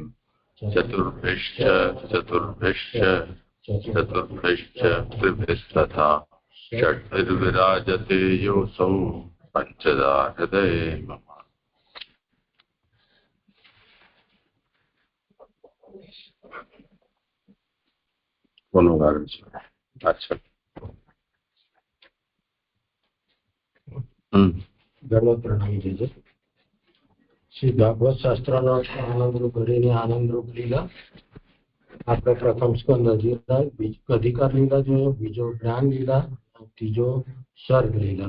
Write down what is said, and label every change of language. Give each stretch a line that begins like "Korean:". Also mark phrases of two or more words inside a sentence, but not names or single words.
Sanskrit: चतुर्भिश्च त्रिभिस्तथा षड्भिर्विराजते योऽसौ पञ्चदा हृदये मम।
Hindi: अच्छा
Gujarati: પ્રણામી દેજો. શ્રી ભાગવત શાસ્ત્રનો આનંદરૂપ હરિની આનંદરૂપ લીલા. આપણે પ્રથમ સ્કંદ અધિકાર લીલા જોયો, બીજો જ્ઞાન લીલા, ત્રીજો સર્ગ લીલા.